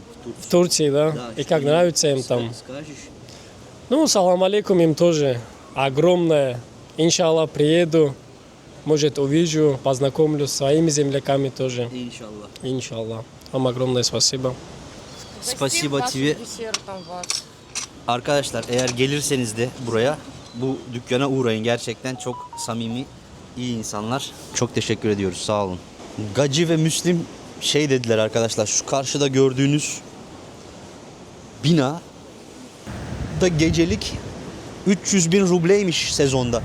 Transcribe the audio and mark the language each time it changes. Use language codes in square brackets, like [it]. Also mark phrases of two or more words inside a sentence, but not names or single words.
[ru] В Турции, да? И как нравится им там? Скажешь? Ну, [ar] سلام عليكم [ru] им тоже. Огромное. Иншаллах, приеду. Может, увижу, познакомлюсь с своими земляками тоже. [tr] İnşallah. [ru] Иншаллах. Вам огромное спасибо. Spasiba TV. [tr] Arkadaşlar eğer gelirseniz de buraya bu dükkana uğrayın. Gerçekten çok samimi, iyi insanlar. Çok teşekkür ediyoruz. Sağ olun. Gacı ve Müslim şey dediler arkadaşlar. Şu karşıda gördüğünüz bina da gecelik 300 bin rubleymiş sezonda.